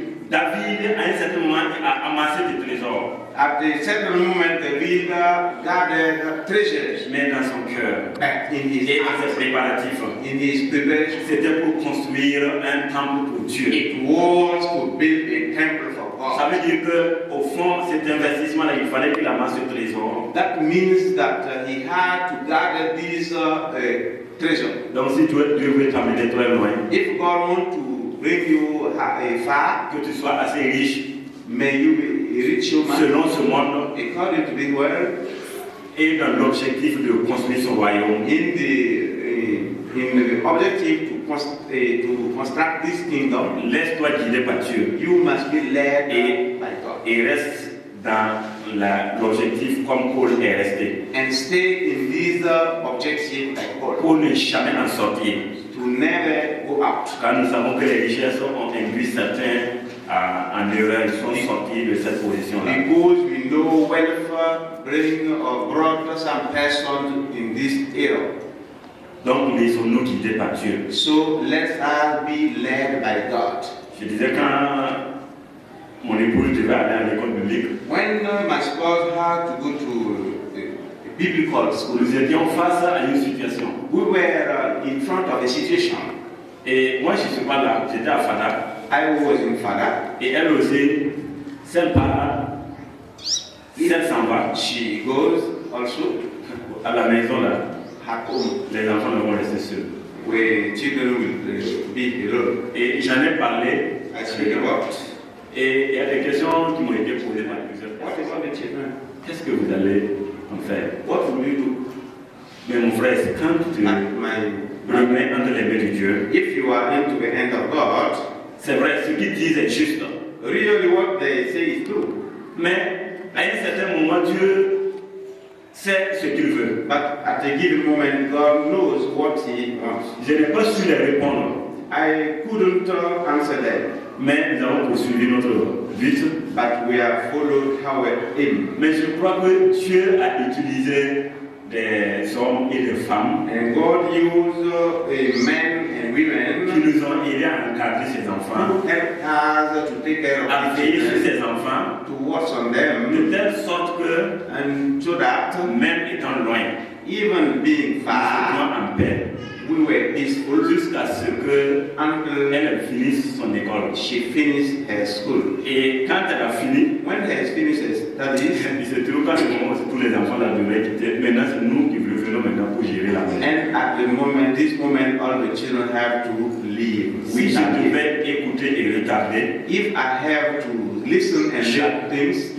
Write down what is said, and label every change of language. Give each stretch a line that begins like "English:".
French: David à un certain moment a amassé des trésors.
English: At a certain moment, David gathered treasures.
French: Mais dans son cœur.
English: In his
French: et dans ses préparatifs.
English: In his preparation.
French: C'était pour construire un temple pour Dieu.
English: It was to build a temple for God.
French: Ça veut dire que au fond, cet investissement-là, il fallait qu'il amasse ce trésor.
English: That means that he had to gather these treasures.
French: Donc si Dieu veut t'amener très loin.
English: If God wants to bring you far,
French: que tu sois assez riche,
English: may you be a rich man,
French: selon ce monde,
English: according to this world,
French: et dans l'objectif de construire son royaume,
English: in the objective to construct this kingdom,
French: laisse-toi guider par Dieu.
English: You must be led by God.
French: Et reste dans l'objectif comme Paul est resté.
English: And stay in this objective like Paul.
French: Pour ne jamais en sortir.
English: To never go out.
French: Quand nous savons que les richesses ont induit certains en erreur, ils sont sortis de cette position-là.
English: Because we know wealth bring or brought some person in this era.
French: Donc laissons-nous guider par Dieu.
English: So let us be led by God.
French: Je disais quand mon épouse devait aller à l'école biblique.
English: When my spouse had to go to a biblical school,
French: nous étions face à une situation.
English: We were in front of a situation.
French: Et moi je ne suis pas là, j'étais à Fada.
English: I was in Fada.
French: Et elle aussi, celle part, celle s'en va.
English: She goes also
French: à la maison là.
English: At home.
French: Les enfants ne vont rester seuls.
English: Where children will be alone.
French: Et j'en ai parlé.
English: I speak about.
French: Et il y a des questions qui m'ont été posées par plusieurs personnes. Qu'est-ce que vous allez en faire?
English: What will you do?
French: Mais mon frère, c'est quand tu remets entre les mains de Dieu.
English: If you are into the hand of God,
French: c'est vrai, ce qu'ils disent est juste.
English: Really what they say is true.
French: Mais à un certain moment, Dieu sait ce qu'il veut.
English: But at a given moment, God knows what He wants.
French: Je n'ai pas su les répondre.
English: I couldn't answer them.
French: Mais nous avons poursuivi notre but.
English: But we have followed our aim.
French: Mais je crois que Dieu a utilisé des hommes et des femmes.
English: And God used men and women
French: qui nous ont aidés à encadrer ces enfants.
English: Who helped us to take care of
French: à veiller sur ces enfants.
English: To watch on them.
French: De telle sorte que,
English: and so that,
French: même étant loin,
English: even being far,
French: nous étions en paix.
English: We were peaceful
French: jusqu'à ce que elle finisse son école.
English: She finished her school.
French: Et quand elle a fini,
English: when she has finished her studies,
French: il se trouve qu'à ce moment où tous les enfants la devaient quitter. Maintenant, c'est nous qui venons maintenant pour gérer la maison.
English: And at the moment, this moment, all the children have to leave.
French: Si je devais écouter et regarder,
English: if I have to listen and learn things,